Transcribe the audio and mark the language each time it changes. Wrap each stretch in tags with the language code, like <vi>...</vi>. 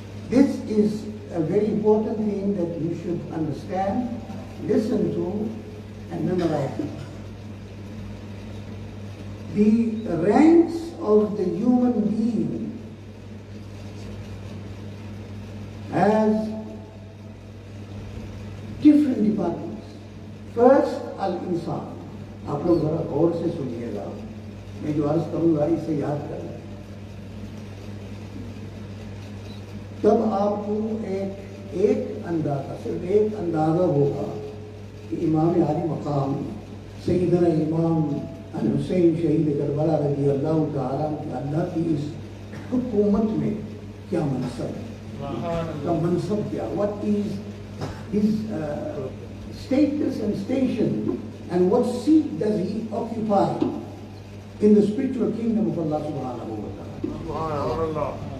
<en>This is a very important thing that you should understand, listen to, and memorize. The ranks of the human being has different departments. First, Al-Insan.</en> <hi>आप लोग जरा गौर से सुनिएगा, मैं जो अर्ज करूंगा इसे याद करना। तब आपको एक अंदाजा, सिर्फ एक अंदाजा होगा कि इमाम आली मकाम सैयदना इमाम अल-हुसैन शहीद करबला रज़ियल्लाहु ताला अन्हु की इस हुकूमत में क्या मनसब है, का मनसब क्या,</hi> <en>what is his status and station, and what seat does he occupy in the spiritual kingdom of Allah subhanahu wa ta'ala.</en>